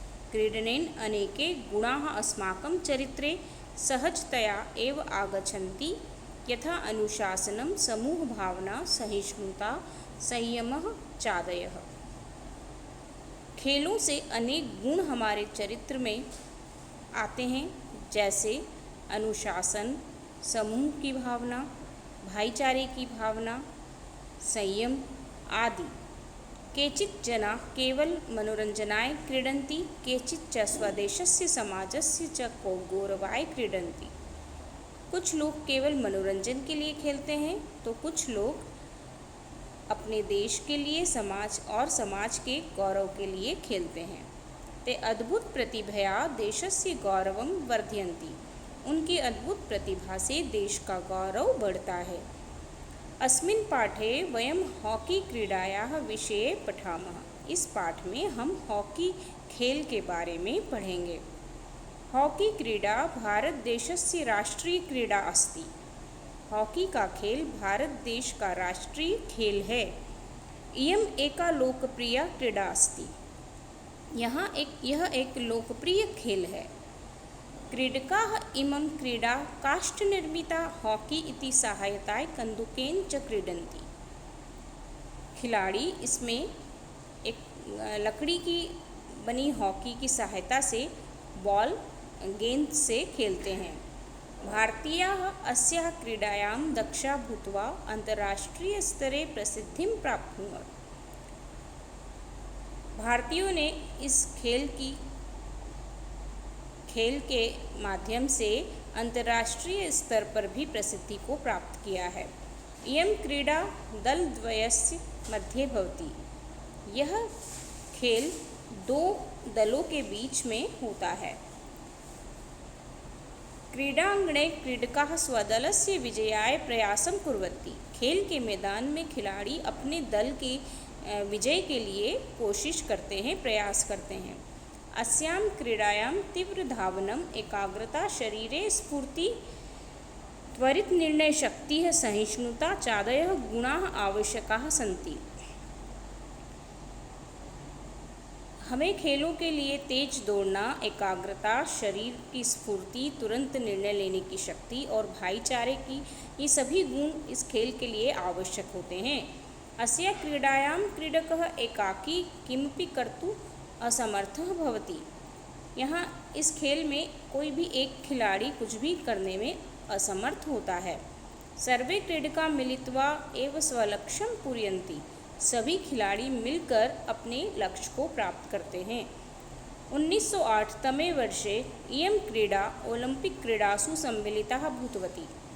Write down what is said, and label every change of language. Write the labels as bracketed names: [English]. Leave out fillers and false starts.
[Sanskrit] क्रीडनेन अनेके गुणाः अस्माकं चरित्रे सहजतया एव आगच्छन्ति, यथा अनुशासनं, समूहभावना, सहिष्णुता, संयमः चादयः। [Hindi] खेलों से अनेक गुण हमारे चरित्र में आते हैं, जैसे अनुशासन, समूह की भावना, भाईचारे की भावना, संयम आदि। [Sanskrit] केचित् जनाः केवल मनोरंजनाय क्रीडन्ति, केचित् च स्वदेशस्य समाजस्य च गौरवाय क्रीडन्ति। [Hindi] कुछ लोग केवल मनोरंजन के लिए खेलते हैं तो कुछ लोग अपने देश के लिए, समाज के गौरव के लिए खेलते हैं। [Sanskrit] ते अद्भुत प्रतिभया देशस्य गौरवं वर्धयन्ति। [Hindi] उनकी अद्भुत प्रतिभा से देश का गौरव बढ़ता है। [Sanskrit] अस्मिन् पाठे वयं हॉकी क्रीडायाः विषये पठामः। [Hindi] इस पाठ में हम हॉकी खेल के बारे में पढ़ेंगे। [Sanskrit] हॉकी क्रीडा भारत देशस्य राष्ट्रीय क्रीडा अस्ति। [Hindi] हॉकी का खेल भारत देश का राष्ट्रीय खेल है। [Sanskrit] इयम् एका लोकप्रिय क्रीडा अस्ति। [Hindi] यह एक लोकप्रिय खेल है। [Sanskrit] क्रीडकाः इमं क्रीडा काष्ठनिर्मिता हॉकी इति सहायताय कन्दुकेन च क्रीडन्ति। [Hindi] खिलाड़ी इसमें एक लकड़ी की बनी हॉकी की सहायता से गेंद से खेलते हैं। [Sanskrit] भारतीयाः अस्याः क्रीडायां दक्षा भूत्वा अंतर्राष्ट्रीयस्तरे प्रसिद्धिं प्राप्नुवन्। [Hindi] भारतीयों ने इस खेल के माध्यम से अंतर्राष्ट्रीय स्तर पर भी प्रसिद्धि को प्राप्त किया है। [Sanskrit] इयं क्रीडा दलद्वयस्य मध्ये भवति। [Hindi] यह खेल दो दलों के बीच में होता है। [Sanskrit] क्रीडांगणे क्रीडकाः स्वदलस्य विजयाय प्रयासं कुर्वन्ति। [Hindi] खेल के मैदान में खिलाड़ी अपने दल के विजय के लिए कोशिश करते हैं, प्रयास करते हैं। [Sanskrit] अस्यां क्रीडायां तीव्र धावनम्, एकाग्रता, शरीरे स्फूर्ति, त्वरित निर्णय शक्तिः, सहिष्णुता चादयः गुणाः आवश्यकाः सन्ति। [Hindi] हमें खेलों के लिए तेज दौड़ना, एकाग्रता, शरीर की स्फूर्ति, तुरंत निर्णय लेने की शक्ति और भाईचारे की ये सभी गुण इस खेल के लिए आवश्यक होते हैं। [Sanskrit] अस्या क्रीडायां क्रीडकः एकाकी किमपि कर्तुं असमर्थः भवति। [Hindi] यहाँ इस खेल में कोई भी एक खिलाड़ी कुछ भी करने में असमर्थ होता है। [Sanskrit] सर्वे क्रीडका मिलित्वा एव स्वलक्ष्यं पूरयन्ति। [Hindi] सभी खिलाड़ी मिलकर अपने लक्ष्य को प्राप्त करते हैं। [Sanskrit] 1908 तमे वर्षे इयं क्रीडा ओलंपिक क्रीडासु सम्मिलिता भूतवती।